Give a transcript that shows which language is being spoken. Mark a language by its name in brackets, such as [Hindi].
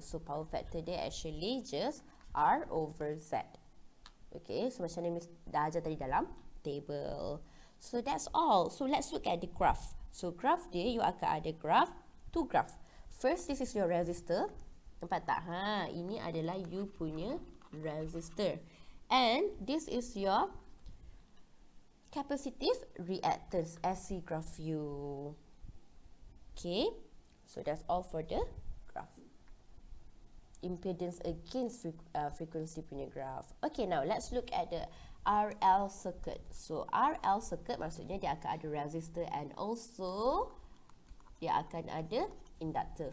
[English] So, power factor dia actually just R over Z. [Malay] Okay, so macam ni dah ajar tadi dalam table. [English] So, that's all. So, let's look at the graph. So, graph dia, [Malay] you akan ada [English] two graph. First, this is your resistor. [Malay] Nampak tak? Ini adalah you punya resistor. [English] And this is your capacitive reactance SC graph you. Okay. So, that's all for the graph. Impedance against frequency punya graph. Okay, now let's look at the RL circuit. So, RL circuit [Malay] maksudnya dia akan ada [English] resistor and also dia akan ada inductor.